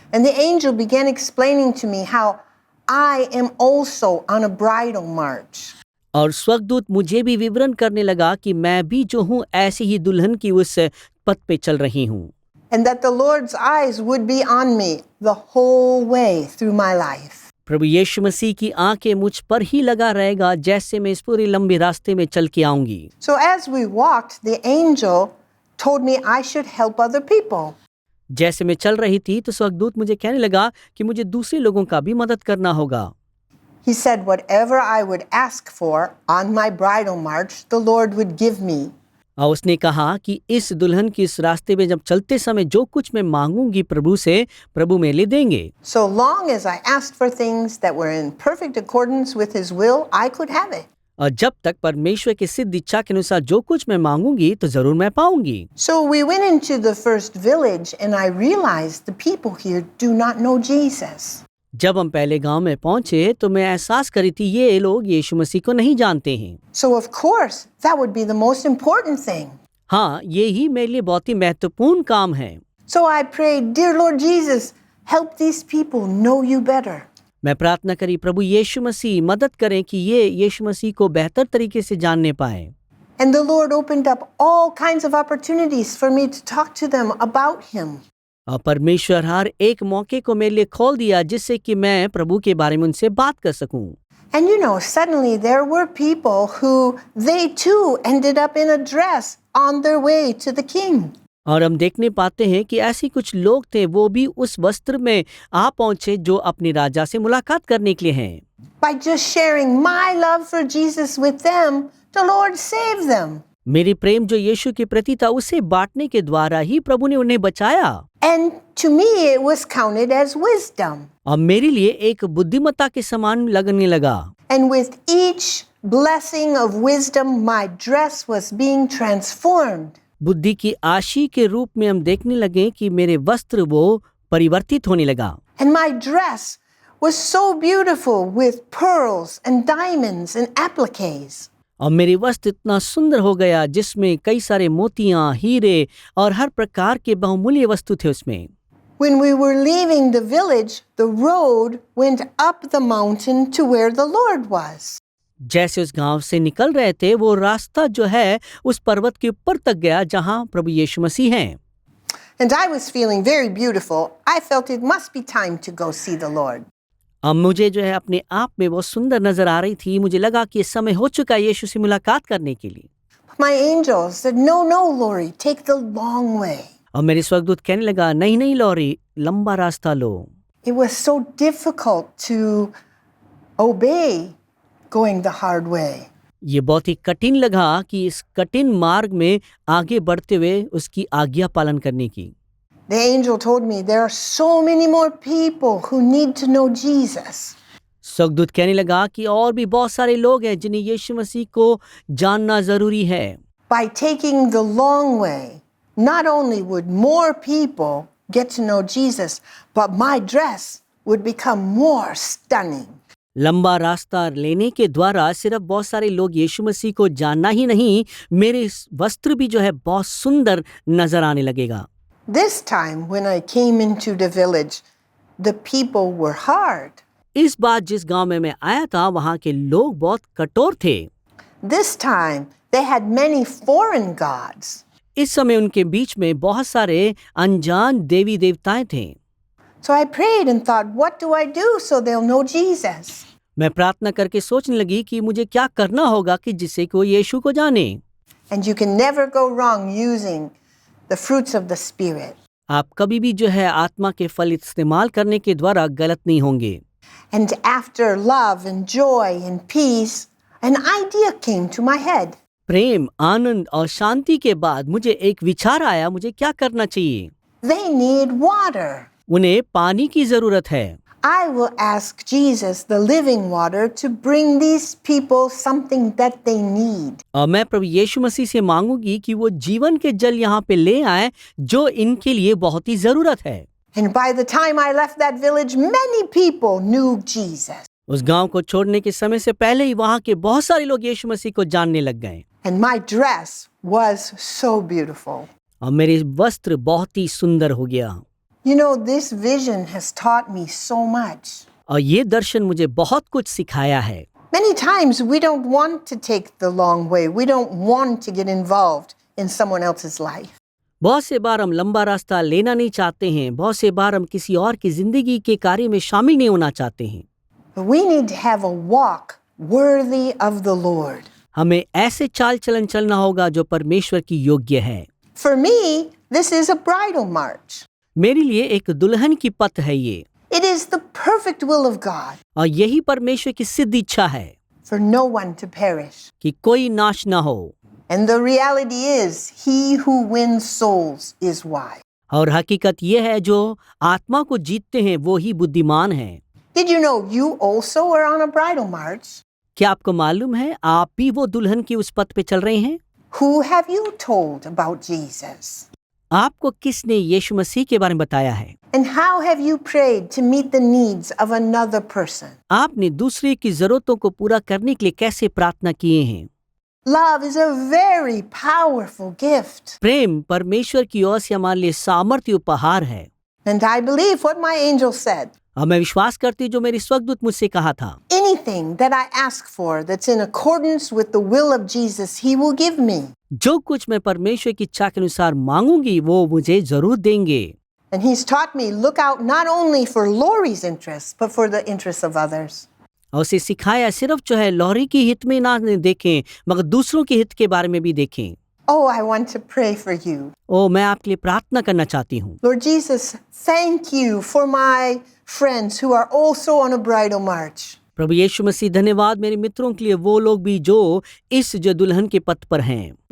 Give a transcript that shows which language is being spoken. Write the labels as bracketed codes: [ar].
[en] And the angel began explaining to me how I am also on a bridal march. [hi] और स्वर्गदूत मुझे भी विवरण करने लगा कि मैं भी जो हूँ ऐसी ही दुल्हन की उस पथ पे चल रही हूँ। [en] And that the Lord's eyes would be on me the whole way through my life. [hi] प्रभु यीशु मसीह की आंखें मुझ पर ही लगा रहेगा जैसे मैं इस पूरे लंबे रास्ते में चल के आऊंगी। [en] So as we walked, the angel told me I should help other people. [hi] जैसे मैं चल रही थी तो स्वर्गदूत मुझे कहने लगा कि मुझे दूसरे लोगों का भी मदद करना होगा। [en] He said whatever I would ask for on my bridal march, the Lord would give me. [hi] और उसने कहा कि इस दुल्हन की इस रास्ते में जब चलते समय जो कुछ मैं मांगूंगी प्रभु से, प्रभु मेरे देंगे। [en] So long as I asked for things that were in perfect accordance with His will, I could have it. [hi] और जब तक परमेश्वर की सिद्ध इच्छा के अनुसार जो कुछ मैं मांगूंगी तो जरूर मैं पाऊंगी। [en] So we went into the first village and I realized the people here do not know Jesus. [hi] जब हम पहले गांव में पहुंचे तो मैं एहसास करी थी ये लोग यीशु मसीह को नहीं जानते हैं। [en] So of course, that would be the most important thing. [hi] हाँ, ये ही मेरे लिए बहुत ही महत्वपूर्ण काम है। [en] So I prayed, Dear Lord Jesus, help these people know you better. [hi] मैं प्रार्थना करी, प्रभु यीशु मसीह मदद करें कि ये यीशु मसीह को बेहतर तरीके से जानने पाए। [en] And the Lord opened up all kinds of opportunities for me to talk to them about Him. [hi] और परमेश्वर हर एक मौके को मेरे लिए खोल दिया जिससे कि मैं प्रभु के बारे में उनसे बात कर सकूं। [en] And you know, suddenly there were people who they too ended up in a dress on their way to the king. [hi] और हम देखने पाते हैं कि ऐसी कुछ लोग थे वो भी उस वस्त्र में आ पहुंचे जो अपने राजा से मुलाकात करने के लिए हैं। [en] By just sharing my love for Jesus with them, the Lord saved them. [hi] मेरी प्रेम जो यीशु के प्रति था उसे बांटने के द्वारा ही प्रभु ने उन्हें बचाया। [en] And to me it was counted as wisdom. [hi] और मेरे लिए एक बुद्धिमत्ता के समान लगने लगा। [en] And with each blessing of wisdom, my dress was being transformed. [hi] बुद्धि की आशी के रूप में हम देखने लगे कि मेरे वस्त्र वो परिवर्तित होने लगा। [en] And my dress was so beautiful with pearls and diamonds and appliques. [hi] और मेरे वस्त्र इतना सुंदर हो गया जिसमें कई सारे मोतियां, हीरे और हर प्रकार के बहुमूल्य वस्तु थे उसमें। [en] When we were leaving the village, the road went up the mountain to where the Lord was. [hi] जैसे उस गांव से निकल रहे थे वो रास्ता जो है उस पर्वत के ऊपर तक गया जहां प्रभु यीशु मसीह हैं। [en] And I was feeling very beautiful. I felt it must be time to go see the Lord. [hi] अब मुझे जो है अपने आप में बहुत सुंदर नजर आ रही थी। मुझे लगा कि समय हो चुका है यीशु से मुलाकात करने के लिए। [en] My angel said, No, no, Lori, take the long way. [hi] और मेरे स्वर्गदूत कहने लगा, नहीं नहीं लॉरी, लंबा रास्ता लो। [en] It was so difficult to obey going the hard way. [hi] ये बहुत ही कठिन लगा कि इस कठिन मार्ग में आगे बढ़ते हुए उसकी आज्ञा पालन करने की। [en] The angel told me there are so many more people who need to know Jesus. [hi] स्वर्गदूत कहने लगा कि और भी बहुत सारे लोग हैं जिन्हें यीशु मसीह को जानना जरूरी है। [en] By taking the long way, not only would more people get to know Jesus, but my dress would become more stunning. [hi] लंबा रास्ता लेने के द्वारा सिर्फ बहुत सारे लोग यीशु मसीह को जानना ही नहीं, मेरे वस्त्र भी जो है बहुत सुंदर नजर आने लगेगा। [en] This time when I came into the village, the people were hard. [hi] इस बार जिस गांव में मैं आया था वहां के लोग बहुत कठोर थे। [en] This time they had many foreign gods. [hi] इस समय उनके बीच में बहुत सारे अनजान देवी देवताएं थे। [en] So I prayed and thought, what do I do so they'll know Jesus? [hi] मैं प्रार्थना करके सोचने लगी कि मुझे क्या करना होगा कि जिससे को यीशु को जाने। [en] And you can never go wrong using the fruits of the Spirit. [hi] आप कभी भी जो है आत्मा के फल इस्तेमाल करने के द्वारा गलत नहीं होंगे। [en] And after love and joy and peace, an idea came to my head. [hi] प्रेम, आनंद और शांति के बाद मुझे एक विचार आया, मुझे क्या करना चाहिए। [en] They need water. [hi] उन्हें पानी की जरूरत है। [en] I will ask Jesus, the living water, to bring these people something that they need. [hi] और मैं प्रभु यीशु मसीह से मांगूंगी कि वो जीवन के जल यहाँ पे ले आए जो इनके लिए बहुत ही जरूरत है। [en] And by the time I left that village, many people knew Jesus. [hi] उस गांव को छोड़ने के समय से पहले ही वहाँ के बहुत सारे लोग यीशु मसीह को जानने लग गए। [en] And my dress was so beautiful. [hi] और मेरे वस्त्र बहुत ही सुंदर हो गया। [en] You know, this vision has taught me so much. [hi] और ये दर्शन मुझे बहुत कुछ सिखाया है। [en] Many times we don't want to take the long way. We don't want to get involved in someone else's life. [hi] बहुत से बार हम लंबा रास्ता लेना नहीं चाहते हैं। बहुत से बार हम किसी और की जिंदगी के कार्य में शामिल नहीं होना चाहते हैं। [en] But we need to have a walk worthy of the Lord. [hi] हमें ऐसे चाल चलन चलना होगा जो परमेश्वर की योग्य है। [en] For me, this is a bridal march. [hi] मेरे लिए एक दुल्हन की पथ है ये, [en] It is the perfect will of God [hi] और यही परमेश्वर की सिद्ध इच्छा है [en] for no one to perish. [hi] कि कोई नाश ना हो। [en] And the reality is, he who wins souls is wise. [hi] और हकीकत ये है जो आत्मा को जीतते हैं वो ही बुद्धिमान हैं। [en] Did you know you also are on a bridal march? [hi] क्या आपको मालूम है आप भी वो दुल्हन की उस पथ पे चल रहे हैं? [en] Who have you told about Jesus? [hi] आपको किसने यीशु मसीह के बारे में बताया है? [en] And how have you prayed to meet the needs of another person? [hi] आपने दूसरे की जरूरतों को पूरा करने के लिए कैसे प्रार्थना किए हैं? [en] Love is a very powerful gift. [hi] प्रेम परमेश्वर की ओर से हमारे लिए सामर्थ्य उपहार है। [en] And I believe what my angel said. [hi] और मैं विश्वास करती हूँ जो मेरी स्वर्गदूत मुझसे कहा था, [en] Anything that I ask for that's in accordance with the will of Jesus, he will give me. [hi] जो कुछ मैं परमेश्वर की इच्छा के अनुसार मांगूंगी वो मुझे जरूर देंगे। [en] And he's taught me, look out not only for Lori's interests, but for the interests of others. [hi] और उसे सिखाया सिर्फ जो है लॉरी की हित में ना देखें मगर दूसरों के हित के बारे में भी देखें। [en] Oh, I want to pray for you. [hi] मैं आपके लिए प्रार्थना करना चाहती हूँ। [en] Lord Jesus, thank you for my friends who are also on a bridal march. [hi] प्रभु यीशु मसीह धन्यवाद मेरे मित्रों के लिए, वो लोग भी जो इस जो दुल्हन के पथ पर हैं।